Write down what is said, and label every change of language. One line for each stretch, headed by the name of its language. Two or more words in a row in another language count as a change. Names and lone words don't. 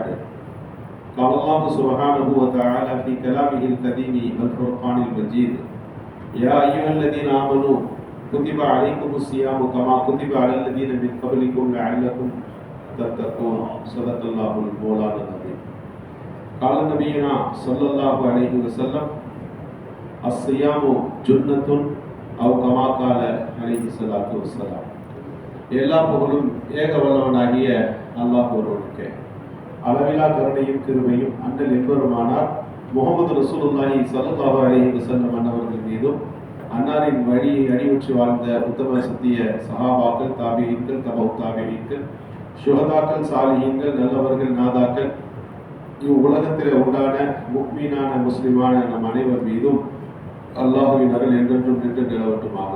Arabic: قال الله سبحانه وتعالى في كلامه القديم والفرقان المجيد: يا أيها الذين آمنوا كتب عليكم الصيام كما كتب على الذين من قبلكم لعلكم تتقون. صدق الله المولانا العظيم. قال نبينا صلى الله عليه وسلم: الصيام جنة أو كما قال عليه الصلاة والسلام.
Tamil: எல்லா புகழும் ஏக வல்லவனாகிய அல்லாஹ் ஒருவனுக்கே. அளவிலா கருணையும் கிருபையும் அண்ணல் என்பவருமானார் முகமது
Arabic: رسول الله صلى الله عليه وسلم
Tamil: அன்னவர்கள் மீதும் அன்னாரின் வழியை அடிவற்றி வாழ்ந்த உத்தம சத்திய சஹாபாக்கள், தாபியீன்கள், தபவு தாபியீன்கள், சுஹதாக்கள், சாலிஹீன்கள், நல்லவர்கள், நாதாக்கள், இவ்வுலகத்தில் உண்டான முக்மீனான முஸ்லிமான நம் அனைவர் மீதும் அல்லாஹுவின் அருள் என்றென்றும் நின்று நிலவட்டுமாக.